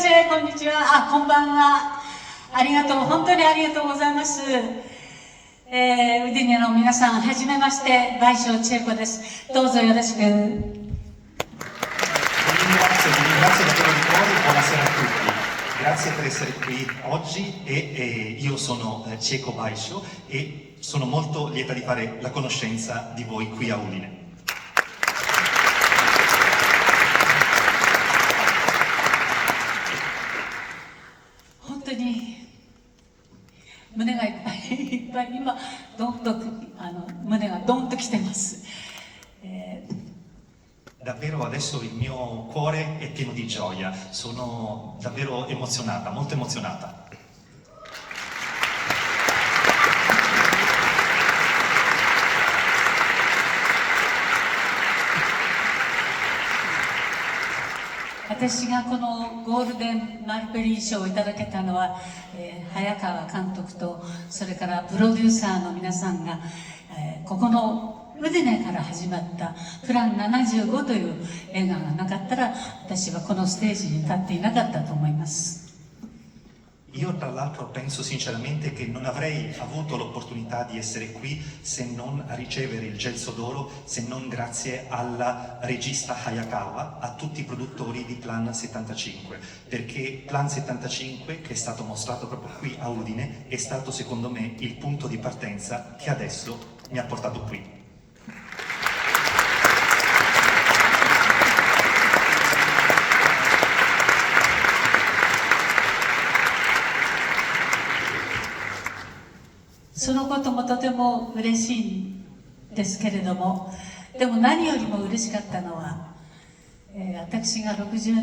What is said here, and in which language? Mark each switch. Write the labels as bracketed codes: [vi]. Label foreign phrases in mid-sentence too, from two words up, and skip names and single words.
[ja] こんにちは。こんばんは。ありがとう。本当にありがとうございます。ウディネの皆さん、はじめまして、倍賞千恵子です。どうぞよろしく。 [it] Vi ringrazio davvero di cuore, buonasera a tutti. Grazie per essere qui oggi e io sono Chieko Baisho e sono molto lieta di fare la conoscenza di voi qui a Udine. [ja] 本当に胸がいっぱいいっぱい今どんと胸がドンときてます。 [it] Davvero adesso il mio cuore è pieno di gioia, sono davvero emozionata, molto emozionata. [ja] 私がこのゴールデンマルベリー賞をいただけたのは、早川監督とそれからプロデューサーの皆さんが、ここのウディネから始まったプラン75という映画がなかったら私はこのステージに立っていなかったと思います。 [it] Io tra l'altro penso sinceramente che non avrei avuto l'opportunità di essere qui se non a ricevere il Gelso d'Oro, se non grazie alla regista Hayakawa, a tutti i produttori di Plan 75, perché Plan 75, che è stato mostrato proprio qui a Udine, è stato secondo me il punto di partenza che adesso mi ha portato qui. [ja] そのこともとても嬉しいんですけれども、でも何よりも嬉しかったのは、私が60